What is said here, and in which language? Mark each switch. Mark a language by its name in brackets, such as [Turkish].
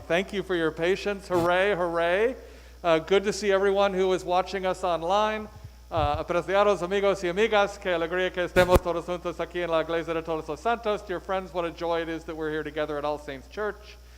[English] Thank you for your patience. Hooray, hooray. Good to see everyone who is watching us online. [Spanish] Apreciados amigos y amigas, que alegría que estemos todos juntos aquí en la Iglesia de Todos los Santos. [English] Dear friends, what a joy it is that we're here together at All Saints Church.